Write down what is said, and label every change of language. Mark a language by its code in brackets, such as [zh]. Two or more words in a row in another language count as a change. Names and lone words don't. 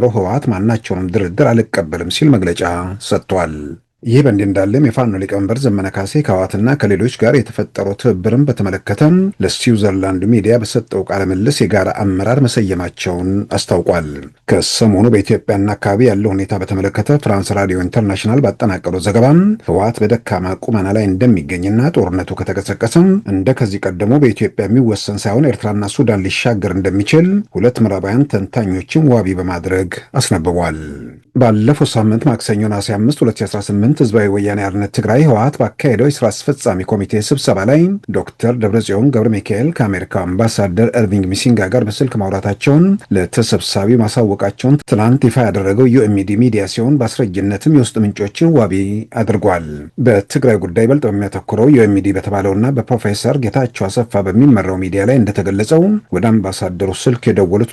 [am] ህወሓት ማናቸውንም ድርድር አልቀበልም ሲል መግለጫ ሰጥቷል። ይህ በእንዲህ እንዳለም የፋኖ ሊቀመንበር ዘመነ ካሴ ከህወሓትና ከሌሎች ጋር የተፈጠረው ትብብርን በተመለከተ ለስዊዘርላንድ ሚዲያ በሰጠው ቃለ ምልልስ የጋራ አመራር መሰየማቸውን አስታውቋል። ከሰሞኑ በኢትዮጵያና አካባቢ ያለው ሁኔታ በተመለከተ ፍራንስ ራዲዮ ኢንተርናሽናል ባጠናቀረው ዘገባ ህወሓት በደካማ ቁመና ላይ እንደሚገኝና ጦርነቱ ከተቀሰቀሰ እንደ ከዚህ ቀደሙ በኢትዮጵያ የሚወሰን ሳይሆን ኤርትራና ሱዳን ሊሻገር እንደሚችል ሁለት ምዕራባውያን ተንታኞችን ዋቢ በማድረግ አስነብቧል። ባለፈው ሳምንት ማክሰኞ ነሐሴ 5 2018 ህዝባዊ ወያኔ ሓርነት ትግራይ ህወሓት ባካሄደው የስራ አስፈጻሚ ኮሚቴ ስብሰባ ላይ ዶክተር ደብረጽዮን ገብረ ሚካኤል ከአሜሪካው አምባሳደር ኤርቪንግ ሚሲንጋ ጋር በስልክ ማውራታቸውን ለተሰብሳቢ ማሳወቃቸውን ትናንት ይፋ ያደረገው ዩኤምዲ ሚዲያ ሲሆን በአስረጅነትም የውስጥ ምንጮችን ዋቢ አድርጓል። በትግራይ ጉዳይ በልጥ በሚያተኩረው ዩኤምዲ በተባለውና በፕሮፌሰር ጌታቸው አሰፋ በሚመራው ሚዲያ ላይ እንደተገለጸው ወደ አምባሳደሩ ስልክ የደወሉት